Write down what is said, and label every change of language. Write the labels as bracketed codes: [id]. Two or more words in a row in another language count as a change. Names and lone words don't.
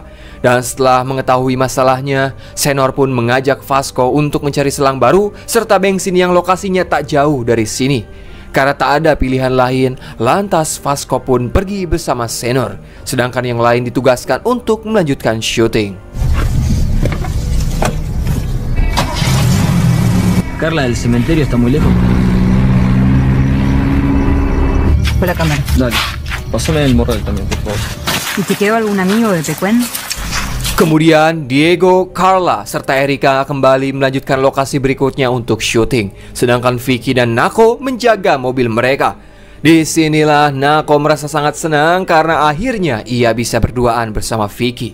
[id] Dan setelah mengetahui masalahnya, Senor pun mengajak Vasco untuk mencari selang baru serta bensin yang lokasinya tak jauh dari sini. Karena tak ada pilihan lain, lantas Vasco pun pergi bersama Senor, sedangkan yang lain ditugaskan untuk melanjutkan syuting. [es] Carla, el cementerio está muy lejos. Por la cámara. Dale, pásame el morral también, por favor. ¿Y te quedó algún amigo de Pecuén? [id] Kemudian Diego, Carla, serta Erika kembali melanjutkan lokasi berikutnya untuk syuting. Sedangkan Vicky dan Nako menjaga mobil mereka. Disinilah Nako merasa sangat senang karena akhirnya ia bisa berduaan bersama Vicky.